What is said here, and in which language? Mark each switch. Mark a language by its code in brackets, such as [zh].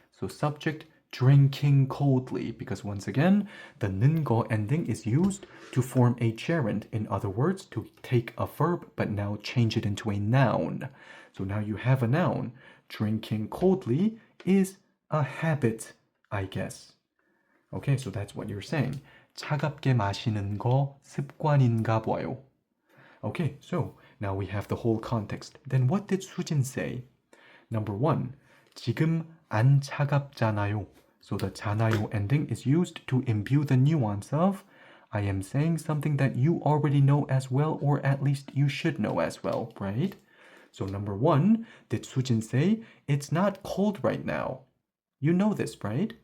[en] So subject drinking coldly, because once again, the 는거 ending is used to form a gerund. In other words, to take a verb but now change it into a noun. So now you have a noun. Drinking coldly is a habit, I guess. Okay, so that's what you're saying. [ko] 차갑게 마시는 거 습관인가 봐요. [en] Okay, so now we have the whole context. Then what did 수진 say? Number one, [ko] 지금 안 차갑잖아요. [en] So the 잖아요 ending is used to imbue the nuance of I am saying something that you already know as well, or at least you should know as well, right? So number one, did Sujin say, it's not cold right now? You know this, right?